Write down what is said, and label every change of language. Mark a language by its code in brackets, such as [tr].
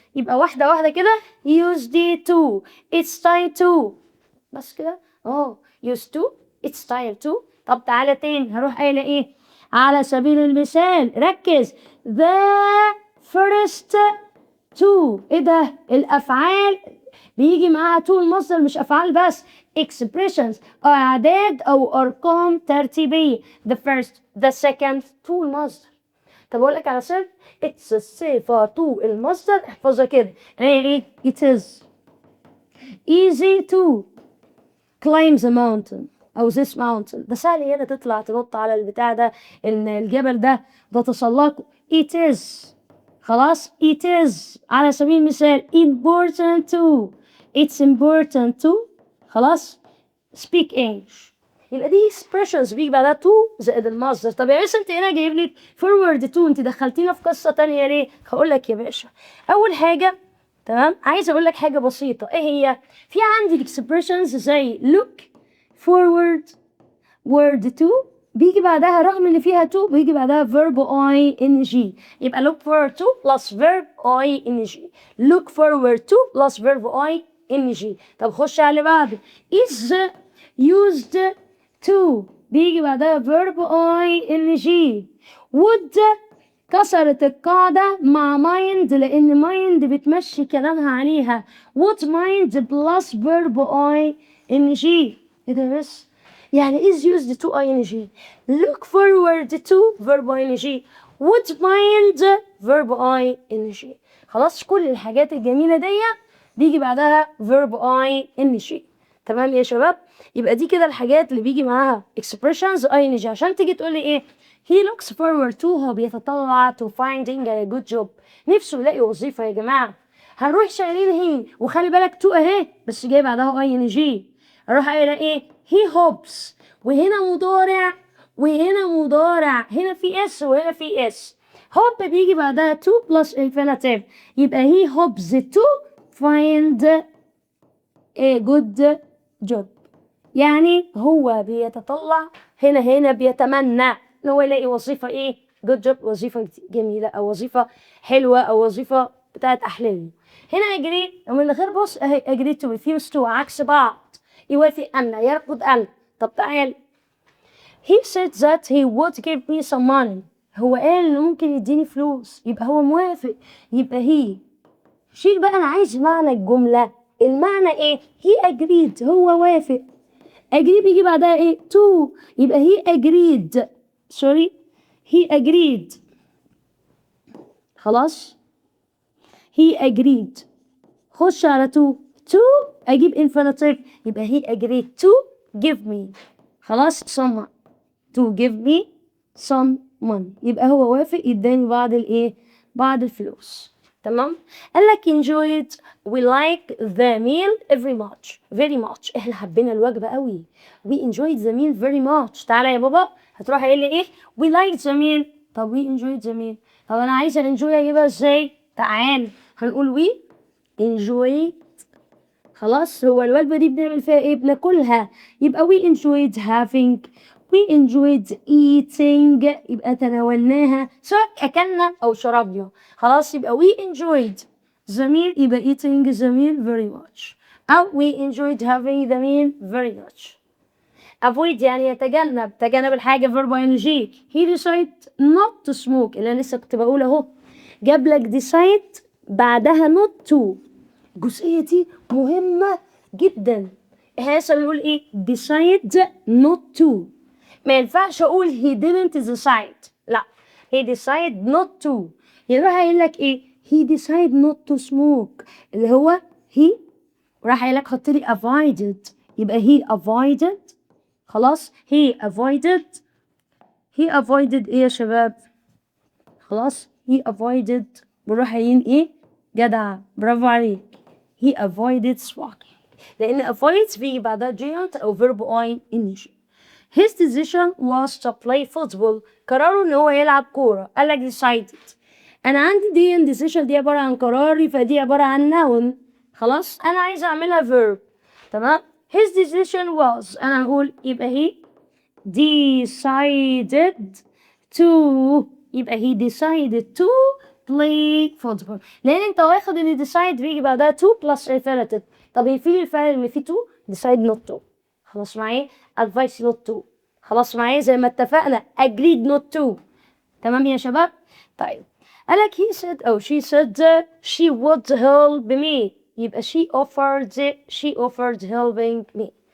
[ar] يبقى واحده واحده كده [en] used to it's time to بس كده used to it's time to. [ar] طب تعالى تاني هروح قايله ايه؟ على سبيل المثال ركز [en] the first to. [ar] ايه ده؟ الافعال بيجي معاها to المصدر مش افعال بس expressions اعداد او ارقام ترتيبيه. [en] the first the second to المصدر. [ar] طب اقول لك على سر it's الصفه to المصدر احفظها كده. [en] ايه it is easy to climb the mountain [ar] او [en] this mountain. ده سهل [ar] هنا تطلع تنط على البتاع ده الجبل ده تتسلقه. [en] it is خلاص it is [ar] على سبيل المثال [en] important to it's important to خلاص speak English. [ar] يبقى دي expressions بيجي بعدها to زائد المصدر. طب يا باشا انت هنا جايب لي forward to انت دخلتينا في قصه تانية ليه؟ هقول لك يا باشا. اول حاجه تمام عايز اقول لك حاجه بسيطه. ايه هي؟ في عندي expressions زي [en] look forward word to [ar] بيجي بعدها رغم ان فيها to بيجي بعدها [en] verb ing. يبقى look forward to plus verb ing. look forward to plus verb [ar] NG. طب خش على اللي بعده. [en] is used to [ar] بيجي بعدها [en] verb ING. would [ar] كسرت القاعدة مع [en] mind [ar] لأن mind بتمشي كلامها عليها. [en] would mind plus verb ING. [ar] ايه ده بس؟ يعني [en] is used to ING. look forward to verb ING. would mind verb ING. [ar] خلاص كل الحاجات الجميلة دي بيجي بعدها [en] verb ING. [ar] تمام يا شباب؟ يبقى دي كده الحاجات اللي بيجي معاها expressions ING. عشان تيجي تقولي ايه [en] he looks forward to، [ar] هو بيتطلع [en] to finding a good job، [ar] نفسه يلاقي وظيفة يا جماعة. هنروح شايلين هي وخلي بالك to اهي بس جاي بعدها ING. اروح قايله ايه [en] he hopes، [ar] وهنا مضارع وهنا مضارع، هنا في اس وهنا في اس. [en] hope [ar] بيجي بعدها [en] to plus infinitive، يبقى he hopes to find a good job. [ar] يعني هو بيتطلع هنا بيتمنى ان هو يلاقي وظيفة ايه [en] good job، [ar] وظيفة جميلة او وظيفة حلوة او وظيفة بتاعت احلامه. هنا agree ومن غير بص اهي [en] agree to refuse to [ar] عكس بعض، يوافق ان يرفض ان. طب تعال [en] he said that he would give me some money، [ar] هو قال انه ممكن يديني فلوس، يبقى هو موافق، يبقى he. شيل بقى انا عايز معنى الجملة، المعنى ايه [en] he agreed [ar] هو وافق. [en] agree [ar] بيجي بعدها ايه [en] to، يبقى he agreed sorry he agreed. خلاص he agreed. [ar] خش على to اجيب infinitive، يبقى [en] he agreed to give me خلاص some to give me some money، [ar] يبقى هو وافق يداني بعض الايه بعض الفلوس. تمام. [en] قال لك enjoyed we like the meal very much [ar] احنا حبينا الوجبة قوي. [en] we enjoyed the meal very much. [ar] تعالى يا بابا هتروح قايل لي ايه [en] we liked the meal. [ar] طب [en] we enjoyed the meal، [ar] طب انا عايزه enjoy اجيبها ازاي؟ تعال هنقول we enjoyed. خلاص هو الوجبة دي بنعمل فيها ايه بناكلها، يبقى [en] we enjoyed having we enjoyed eating، [ar] يبقى تناولناها سواء أكلنا أو شربنا. خلاص يبقى [en] we enjoyed the meal، يبقى eating the meal very much، أو we enjoyed having the meal very much. [ar] avoid يعني يتجنب، تجنب الحاجة verb ing. [en] he decided not to smoke [ar] اللي أنا لسه كنت بقول أهو، جاب لك decide بعدها not to. الجزئية دي مهمة جدا. احنا لسه بنقول ايه decide not to، ما ينفعش اقول [en] he didn't decide، [ar] لا [en] he decided not to. [ar] يروح قايل لك ايه [en] he decided not to smoke [ar] اللي هو he، وراح قايل لك حط لي avoided، يبقى he avoided. خلاص he avoided ايه يا شباب؟ خلاص he avoided بنروح قايلين ايه جدع برافو عليك [en] he avoided smoking، [ar] لأن avoid بيجي بعدها gerund أو verb ing. [en] his decision was to play football، [ar] قراره إن هو يلعب كورة. قال لك decided، أنا عندي دي decision دي عبارة عن قراري، فدي عبارة عن noun. خلاص أنا عايزة أعملها verb. تمام. [en] his decision was [ar] أنا هقول يبقى [en] he decided to، يبقى he decided to play football، [ar] لان انت واخد ان decide بيجي بعدها [en] to plus infinitive. [ar] طب هي في الفعل اللي فيه to decide not to. خلاص معايا [en] advice not to. [ar] خلاص معايا زي ما اتفقنا [en] agreed not to. [ar] تمام يا شباب. طيب قالك [en] he said أو she said she would help me، يبقى she offered helping me.